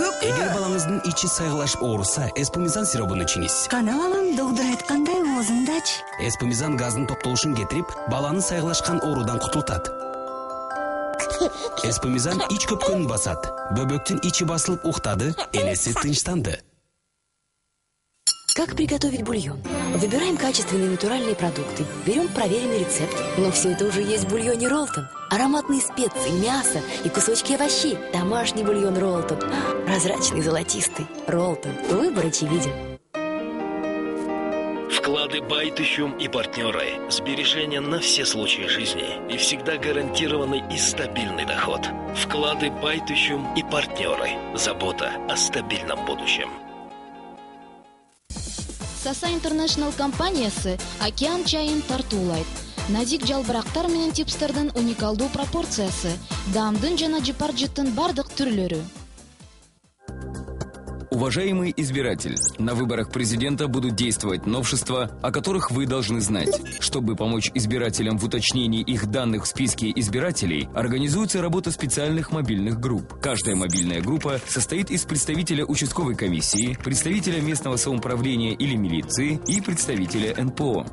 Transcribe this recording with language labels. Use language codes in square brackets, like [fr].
[ky] Эгер балаңыздын ичи сайгылашып ооруса, эспумизан сиробун ичиңиз. Кана балам, доктор айткандай оозуңдач. Эспумизан газдын топтолушун кетирип, баланы сайгылашкан оорудан кутултат. Эспумизан ич көпкөнүн басат. Бөбөктүн ичи басылып уктады, энеси тынчтанды. [ru] Как приготовить бульон? Выбираем качественные натуральные продукты, берем проверенный рецепт. Но все это уже есть в бульоне Ролтон. Ароматные специи, мясо и кусочки овощей. Домашний бульон Ролтон. Прозрачный, золотистый. Ролтон. Выбор очевиден. Вклады Байтыщум и партнеры. Сбережения на все случаи жизни. И всегда гарантированный и стабильный доход. Вклады Байтыщум и партнеры. Забота о стабильном будущем. [ky] Саса Интернешнл компаниясы океан чайын тартуулайт. Назик жалбырактар менен чипстердин уникалдуу пропорциясы, даамдын жана жыпар-жыттын бардык түрлөрү. [ru] Уважаемый избиратель, на выборах президента будут действовать новшества, о которых вы должны знать. Чтобы помочь избирателям в уточнении их данных в списке избирателей, организуется работа специальных мобильных групп. Каждая мобильная группа состоит из представителя участковой комиссии, представителя местного самоуправления или милиции и представителя НПО.